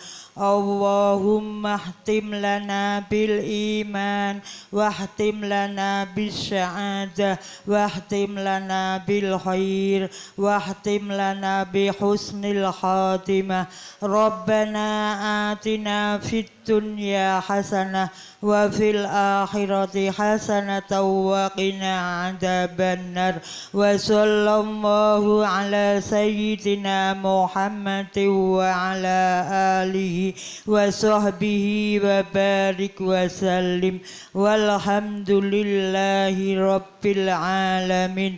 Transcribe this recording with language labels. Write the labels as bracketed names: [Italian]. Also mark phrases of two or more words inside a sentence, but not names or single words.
[Arabic] اللهم اختم لنا بالإيمان واختم لنا بالسعادة واختم لنا بالخير واختم لنا بحسن الخاتمة. ربنا آتنا في الدنيا حسنة وفي الآخرة حسنة وقنا عذاب النار. وصلى الله على سيدنا محمد وعلى آله وصحبه وبارك وسلم. والحمد لله رب العالمين.